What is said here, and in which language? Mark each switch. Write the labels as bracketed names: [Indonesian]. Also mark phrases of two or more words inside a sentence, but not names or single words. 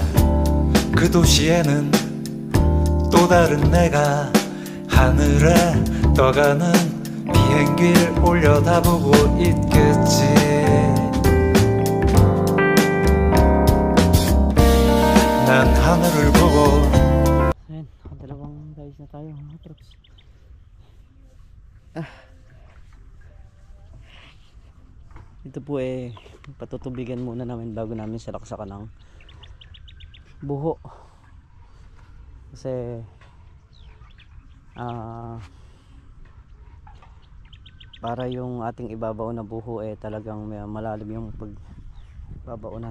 [Korean] 그 도시에는 또 다른 내가 하늘에 떠가는 비행기를 올려다보고 있겠지. 난 하늘을 보고. [Filipino] Ayan, dalawang guys na tayo mga trucks. Ito po patutubigan muna namin bago namin salaksakan ng buho. Kasi para yung ating ibabaw na buho talagang malalim yung pagbabaunan.